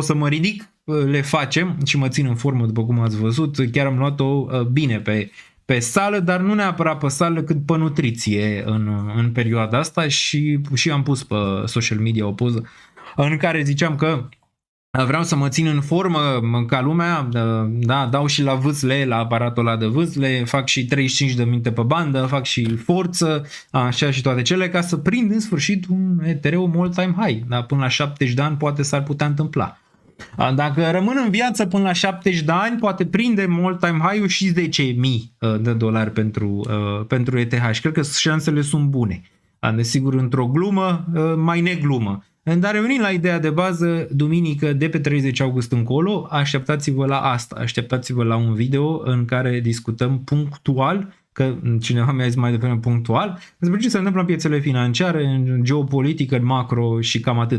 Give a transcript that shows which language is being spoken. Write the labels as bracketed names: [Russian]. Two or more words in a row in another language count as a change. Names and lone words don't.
[Romanian] să mă ridic, le facem și mă țin în formă, după cum ați văzut, chiar am luat-o bine pe sală, dar nu neapărat pe sală, cât pe nutriție în perioada asta și am pus pe [English] social media [Romanian] o poză în care ziceam că vreau să mă țin în formă ca lumea, da, dau și la vâsle, la aparatul ăla de vâsle, fac și 35 de minute pe bandă, fac și forță, așa și toate cele, ca să prind în sfârșit un Ethereum [English] all-time high. [Romanian] Da, până la 70 de ani poate s-ar putea întâmpla. Dacă rămân în viață până la 70 de ani, poate prindem [English] all-time high-ul [Romanian] și 10.000 de dolari pentru ETH. Cred că șansele sunt bune. Desigur, într-o glumă, mai neglumă. Dar revenind la ideea de bază, duminică de pe 30 august încolo, așteptați-vă la asta, așteptați-vă la un video în care discutăm punctual, că cineva mi-a zis mai devreme punctual, despre ce se întâmplă în piețele financiare, în geopolitică, în macro și cam atât.